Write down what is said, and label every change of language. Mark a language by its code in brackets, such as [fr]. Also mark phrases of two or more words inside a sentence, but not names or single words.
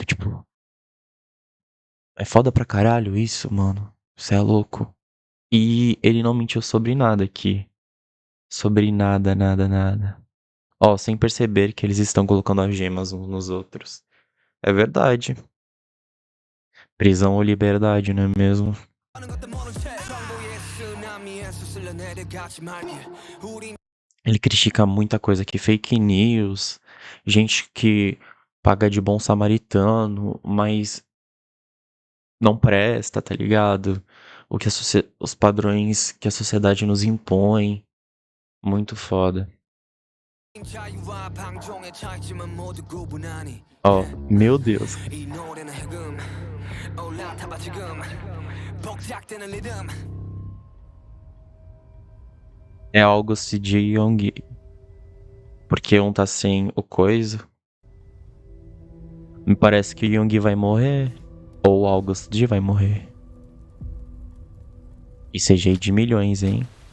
[pt] Tipo, é foda pra caralho isso, mano. Você é louco. E ele não mentiu sobre nada aqui. Sobre nada, nada, nada. Ó, sem perceber que eles estão colocando as gemas uns nos outros. É verdade. Prisão ou liberdade, não é mesmo? [ko] 하는 것도 모른 채 정보의 쓰나미에서 쓸려내려가지 말게 우린 [pt] Ele critica muita coisa aqui, [en] fake news, [pt] gente que paga de bom samaritano, mas não presta, tá ligado? O que os padrões que a sociedade nos impõe. Muito foda. [ko] 자유와 방종의 차이점은 모두 구분하니 [pt] Ó, meu Deus. [ko] 이 노래는 흑음 올라타봐 지금 복작되는 리듬 [pt] É August de Young. Porque um tá sem o coisa. Me parece que o Young vai morrer. Ou o August D vai morrer. E CGI de milhões, hein?